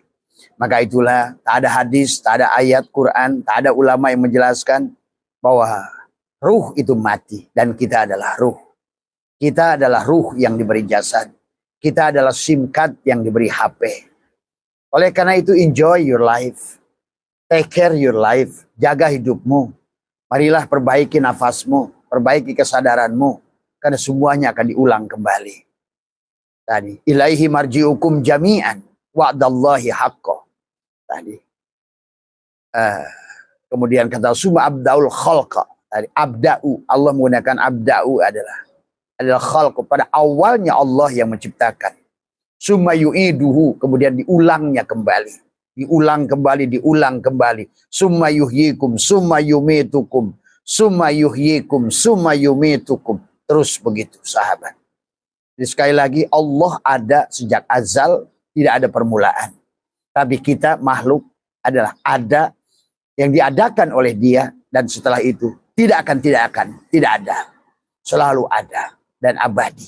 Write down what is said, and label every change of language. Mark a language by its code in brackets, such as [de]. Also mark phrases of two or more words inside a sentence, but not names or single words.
[id] Maka itulah tak ada hadis, tak ada ayat Quran, tak ada ulama yang menjelaskan bahwa ruh itu mati dan kita adalah ruh. Kita adalah ruh yang diberi jasad. Kita adalah [en] SIM card [id] yang diberi HP. [en] Oleh karena itu enjoy your life. Take care your life. [id] Jaga hidupmu. Marilah perbaiki nafasmu, perbaiki kesadaranmu. Karena semuanya akan diulang kembali. Tadi, [ar] إليه مرجعكم جميعا وعد الله حقا. [id] Tadi. Kemudian kata [ar] ثم يبدأ الخلق. [id] Tadi, abda'u. Allah menggunakan abda'u adalah khalq. Pada awalnya Allah yang menciptakan. [ar] ثم يعيده. [id] Kemudian diulangnya kembali. Diulang kembali. [ar] ثم يحييكم. ثم يميتكم ثم يحييكم ثم يميتكم. [id] Terus begitu sahabat. Jadi sekali lagi Allah ada sejak azal, tidak ada permulaan. Tapi kita makhluk adalah ada yang diadakan oleh dia dan setelah itu tidak ada. Selalu ada dan abadi.